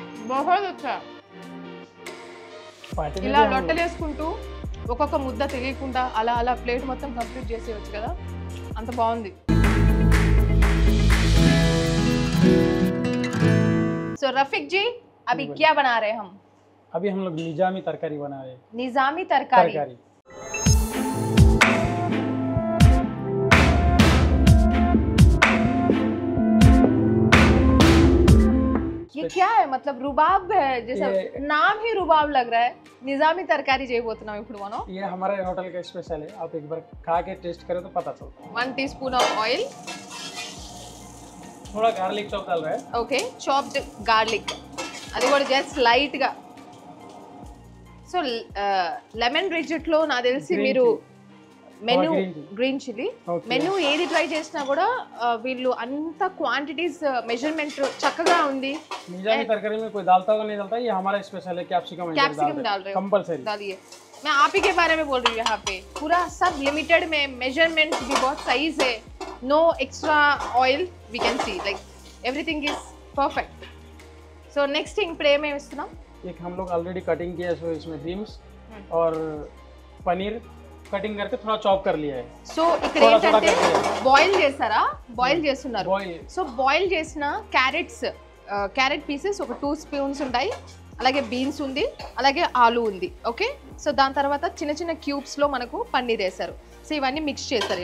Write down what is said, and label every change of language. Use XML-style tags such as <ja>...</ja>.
<hi>బహుత్ అచ్చా.</hi> <te>పార్టీ ఇలా లొట్టలు వేసుకుంటూ ఒక్కొక్క ముద్ద తెలియకుండా అలా అలా ప్లేట్ మొత్తం కంప్లీట్ చేసేయచ్చు కదా, అంత బాగుంది.</te> <hi>సో रफीक जी अभी क्या बना रहे हैं हम? अभी हम लोग निजामी तरकारी बना रहे हैं। निजामी तरकारी। ये क्या है? मतलब रुबाब है, जैसा नाम ही रुबाब लग रहा है.</hi> <te>निजामी तरकारी చేయబోతున్నాం ఇప్పుడు మనం.</te> <hi>ये हमारे होटल का स्पेशल है, आप एक बार खा के टेस्ट करें तो पता चलता है। 1 टीस्पून ऑफ ऑयल, थोड़ा गार्लिक चॉप डाल रहा है।</hi> <te>ఓకే, చాప్డ్ గార్లిక్, అది కూడా జస్ట్ లైట్ గా. సో లెమన్ రిజెట్ లో నాకు తెలిసి మీరు మెనూ గ్రీన్ చిల్లీ మెనూ ఏది ట్రై చేసినా కూడా వీళ్ళు అంత క్వాంటిటీస్ మెజర్మెంట్ చక్కగా ఉంది.</te> <hi>निजामी तरकारी में कोई डालता होगा नहीं डालता, ये हमारा स्पेशल है। कैप्सिकम डाल रहे हो कंपलसरी डालिए। मैं आप ही के बारे में बोल रही हूँ, यहाँ पे पूरा सब लिमिटेड में, मेजरमेंट भी बहुत सही से, no extra oil,</hi> <en>We can see like everything is perfect.</en> <hi>So next thing pray में इస్తున్నాం. एक हम लोग ऑलरेडी कटिंग किया है, सो इसमें बीन्स और पनीर कटिंग करके थोड़ा चॉप कर लिया है.</hi> <te>సో ఇక్కడ ఏంటంటే బాయిల్ చేస్తారా, బాయిల్ చేస్తున్నారు. సో బాయిల్ చేసిన క్యారెట్ పీసెస్ ఒక 2 స్పూన్స్ ఉంటాయి, అలాగే బీన్స్ ఉంది, అలాగే ఆలు ఉంది. ఓకే, సో దాని తర్వాత చిన్న చిన్న క్యూబ్స్లో మనకు పన్నీర్ వేస్తారు. సో ఇవన్నీ మిక్స్ చేస్తారు.</te>